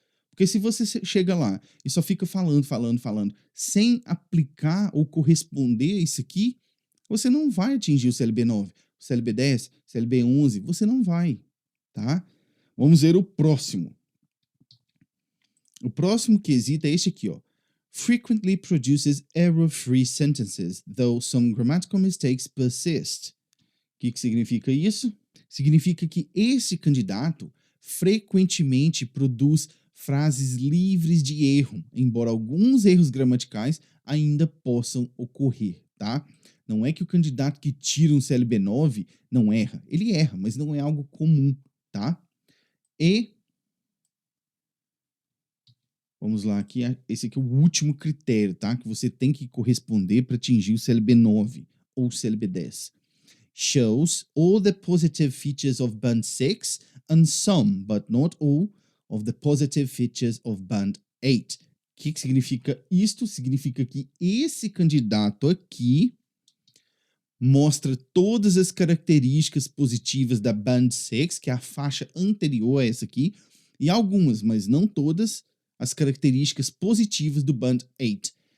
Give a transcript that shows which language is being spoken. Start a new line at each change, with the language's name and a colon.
Portuguese: Porque se você chega lá e só fica falando, sem aplicar ou corresponder a isso aqui, você não vai atingir o CLB9, o CLB10, o CLB11, você não vai, tá? Vamos ver o próximo. O próximo quesito é este aqui, ó.
English: Frequently produces error-free sentences, though some grammatical mistakes persist.
Portuguese: O que significa isso? Significa que esse candidato frequentemente produz frases livres de erro, embora alguns erros gramaticais ainda possam ocorrer, tá? Não é que o candidato que tira um CLB9 não erra. Ele erra, mas não é algo comum, tá? E vamos lá, aqui, esse aqui é o último critério, tá? Que você tem que corresponder para atingir o CLB9 ou CLB10.
English: Shows all the positive features of Band 6 and some, but not all, of the positive features of Band 8.
Portuguese: O que significa isto? Significa que esse candidato aqui mostra todas as características positivas da Band 6, que é a faixa anterior a essa aqui, e algumas, mas não todas, as características positivas do Band 8.